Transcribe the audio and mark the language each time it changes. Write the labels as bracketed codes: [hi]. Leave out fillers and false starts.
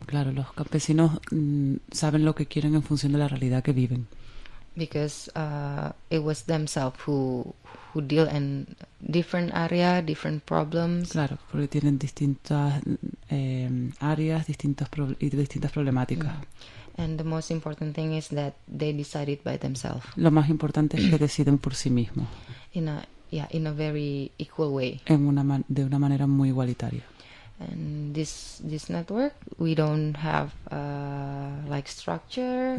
[es] Claro, los campesinos saben lo que quieren en función de la realidad que viven. [en] Because it was themselves who deal in different area, different problems. [es] Claro, porque tienen distintas áreas, distintas problemáticas. [en] And the most important thing is that they decided by themselves. [es] Lo más importante es que deciden por sí mismos. [en] In a very equal way. [es] De una manera muy igualitaria. [en] And this network, we don't have like structure.